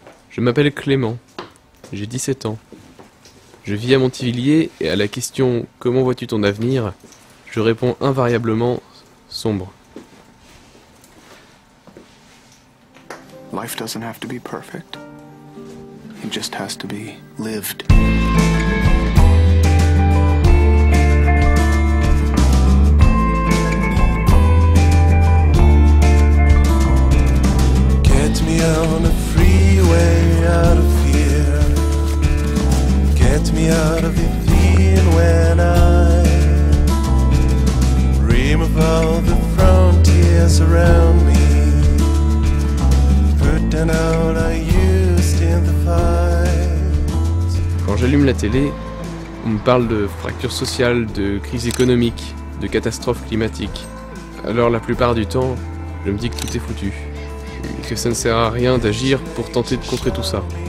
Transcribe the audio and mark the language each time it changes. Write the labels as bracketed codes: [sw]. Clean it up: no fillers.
[fr] Je m'appelle Clément, j'ai 17 ans. Je vis à Montivilliers et à la question « Comment vois-tu ton avenir ?», je réponds invariablement « sombre ». [en] Life doesn't have to be perfect. It just has to be lived. Get me on a freeway out of here. Get me out of the pain when I dream of all the frontiers around me. Put down all I used in the fight. [fr] Quand j'allume la télé, on me parle de fractures sociales, de crise économique, de catastrophes climatiques. Alors la plupart du temps, je me dis que tout est foutu. Et que ça ne sert à rien d'agir pour tenter de contrer tout ça.